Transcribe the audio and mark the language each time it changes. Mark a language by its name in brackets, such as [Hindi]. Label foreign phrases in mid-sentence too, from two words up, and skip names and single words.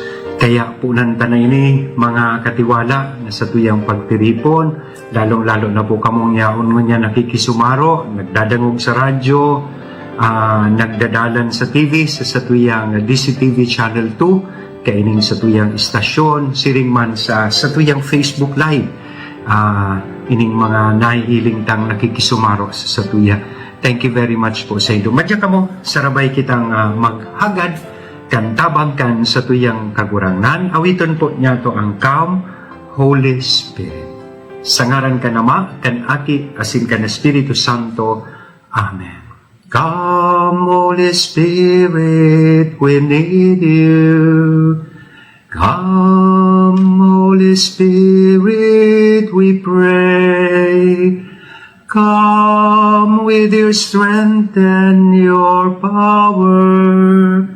[Bikol] Kaya po nantanay ni mga katiwala na sa tuyang pagtiripon, lalong-lalo na po kamong yaon mo niya nakikisumaro, nagdadangog sa radyo, nagdadalan sa TV, sa tuyang DCTV Channel 2, kaining sa tuyang istasyon, siring man sa tuyang Facebook Live, ining mga naihiling tang nakikisumaro sa tuya. [English] Thank you very much [Bikol] po sa ido. Madya ka mo, sarabay kitang maghagad, kantabang kan sa tuyang kagurangan, awiton po niya to ang Come, Holy Spirit. Sangaran ka nama, kan aki, asin kan Espiritu Santo. Amen. [English] Come, Holy Spirit, we need you. Come, Holy Spirit, we pray. Come with your strength and your power.